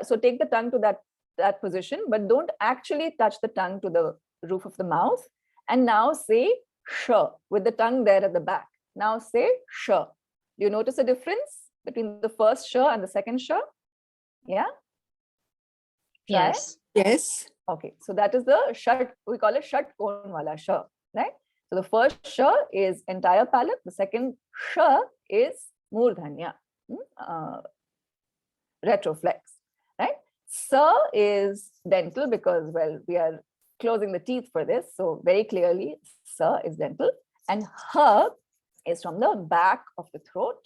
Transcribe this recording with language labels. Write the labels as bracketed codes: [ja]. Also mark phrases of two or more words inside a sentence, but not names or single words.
[en] So take the tongue to that position, but don't actually touch the tongue to the roof of the mouth. And now say sh with the tongue there at the back. Now say sh. Do you notice a difference between the first sh and the second sh? Yeah? Try. Yes. Yes. Okay, so that is the shat, we call it [hi] shat kon wala [en] sh, right? So the first sh is entire palate, the second sh is murdhanya, retroflex, right? Sa is dental because, well, we are closing the teeth for this. So very clearly, sa is dental. And ha is from the back of the throat.